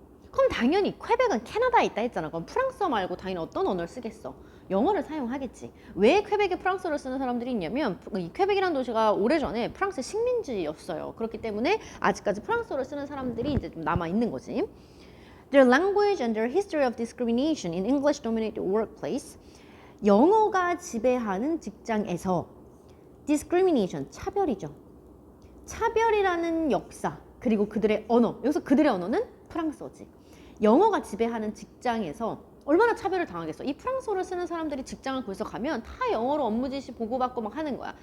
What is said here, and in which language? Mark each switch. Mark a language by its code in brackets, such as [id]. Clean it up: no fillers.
[ko] 그럼 당연히 퀘벡은 캐나다에 있다 했잖아. 그럼 프랑스어 말고 당연히 어떤 언어를 쓰겠어? 영어를 사용하겠지. 왜 퀘벡에 프랑스어를 쓰는 사람들이 있냐면 이 퀘벡이라는 도시가 오래전에 프랑스 식민지였어요. 그렇기 때문에 아직까지 프랑스어를 쓰는 사람들이 이제 좀 남아있는 거지. [en] Their language and their history of discrimination in English-dominated workplace. [ko] 영어가 지배하는 직장에서 discrimination, 차별이죠. 차별이라는 역사, 그리고 그들의 언어. 여기서 그들의 언어는 프랑스어지. 영어가 지배하는 직장에서 얼마나 차별을 당하겠어. 이 프랑스어를 쓰는 사람들이 직장을 구해서 가면 다 영어로 업무 지시 보고받고 막 하는 거야.